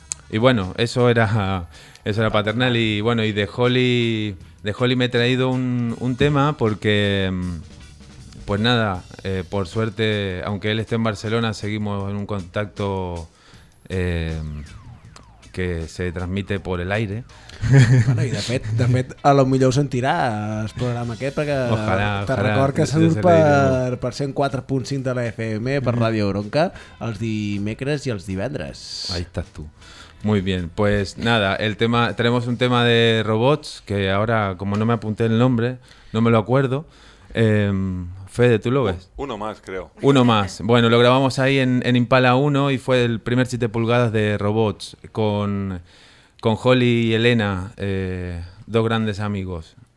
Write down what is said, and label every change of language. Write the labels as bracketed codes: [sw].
[es] Y bueno, eso era Paternal. Y bueno, y de Holly me he traído un tema porque, pues nada, por suerte, aunque él esté en Barcelona, seguimos en un contacto que se transmite por el aire. [ca] Bueno, i de fet, a lo millor ho sentirà el programa aquest, perquè te'n record que surt per 104.5 de la FM, per Ràdio Bronca, els dimecres i els divendres. [es] Ahí estás tú. Muy bien, pues nada, el tema, tenemos un tema de robots, que ahora, como no me apunté el nombre, no me lo acuerdo. Fede, ¿tú lo ves? Uno más, creo. Uno más. Bueno, lo grabamos ahí en Impala 1 y fue el primer 7 pulgadas de Robots con Holly y Elena, dos grandes amigos.